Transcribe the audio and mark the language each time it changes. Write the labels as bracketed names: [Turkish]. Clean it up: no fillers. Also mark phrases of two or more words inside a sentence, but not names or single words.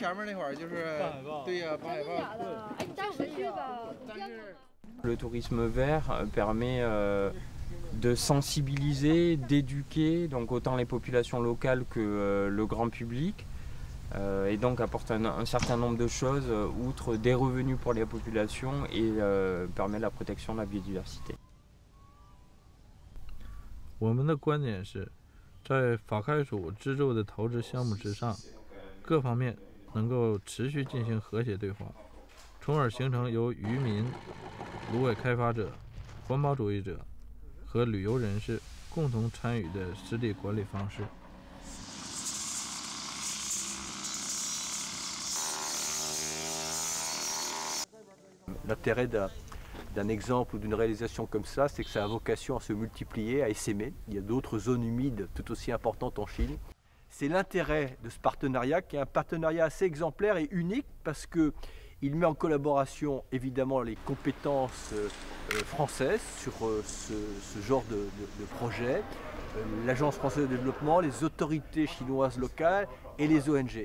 [French] Le tourisme vert permet de sensibiliser, d'éduquer donc autant les populations locales que le grand public. Et donc apporte un certain nombre de choses, outre des revenus pour les populations et permet la protection de la biodiversité. [Chinese] 我们的观点是，在法开署资助的投资项目之上，各方面能够持续进行和谐对话，从而形成由渔民、芦苇开发者、环保主义者和旅游人士共同参与的湿地管理方式。 [French] L'intérêt d'un exemple ou d'une réalisation comme ça, c'est que ça a vocation à se multiplier, à essaimer. Il y a d'autres zones humides tout aussi importantes en Chine. C'est l'intérêt de ce partenariat qui est un partenariat assez exemplaire et unique parce qu'il met en collaboration évidemment les compétences françaises sur ce genre de projet, l'Agence française de développement, les autorités chinoises locales et les ONG.